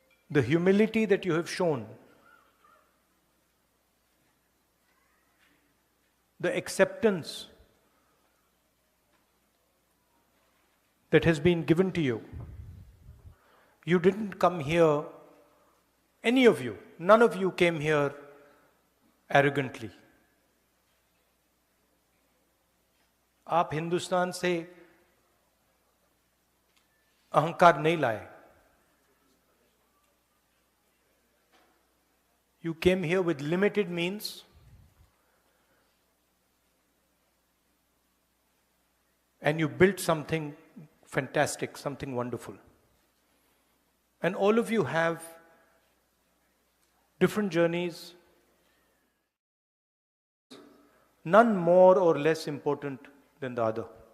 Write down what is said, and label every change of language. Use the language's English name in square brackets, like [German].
[English] the humility that you have shown, the acceptance that has been given to you. You didn't come here, any of you, none of you came here arrogantly. [Hindi] आप हिंदुस्तान से अहंकार नहीं लाए. [English] You came here with limited means and you built something fantastic, something wonderful. And all of you have different journeys, none more or less important than the other.